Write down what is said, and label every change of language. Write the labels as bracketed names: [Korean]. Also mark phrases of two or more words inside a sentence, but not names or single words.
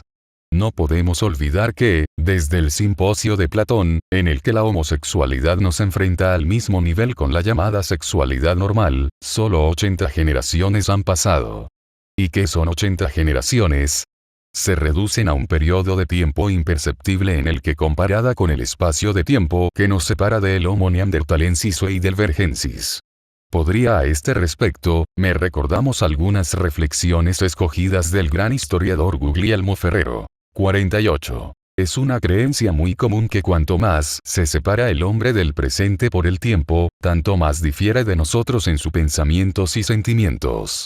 [Spanish] No podemos olvidar que, desde el simposio de Platón, en el que la homosexualidad nos enfrenta al mismo nivel con la llamada sexualidad normal, solo 80 generaciones han pasado. ¿Y qué son 80 generaciones? Se reducen a un periodo de tiempo imperceptible en el que comparada con el espacio de tiempo que nos separa del Homo neanderthalensis o heidelbergensis. Podría a este respecto, me recordamos algunas reflexiones escogidas del gran historiador Guglielmo Ferrero. 48. Es una creencia muy común que cuanto más se separa el hombre del presente por el tiempo, tanto más difiere de nosotros en sus pensamientos y sentimientos.